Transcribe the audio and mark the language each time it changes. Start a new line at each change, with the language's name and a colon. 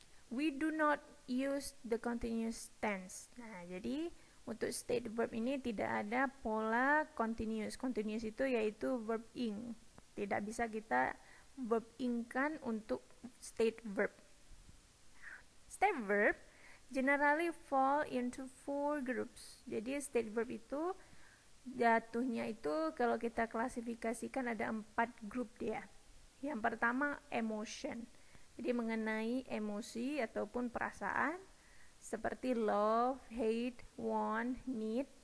English: We do not use the continuous tense.
Indonesian: Nah, jadi untuk state verb ini tidak ada pola continuous. Continuous itu yaitu verb ing. Tidak bisa kita verb ing-kan untuk state verb.
English: State verb generally fall into 4 groups.
Indonesian: Jadi state verb itu jatuhnya itu kalau kita klasifikasikan ada 4 grup dia. Yang pertama, emotion. Jadi mengenai emosi ataupun perasaan seperti love, hate, want, need.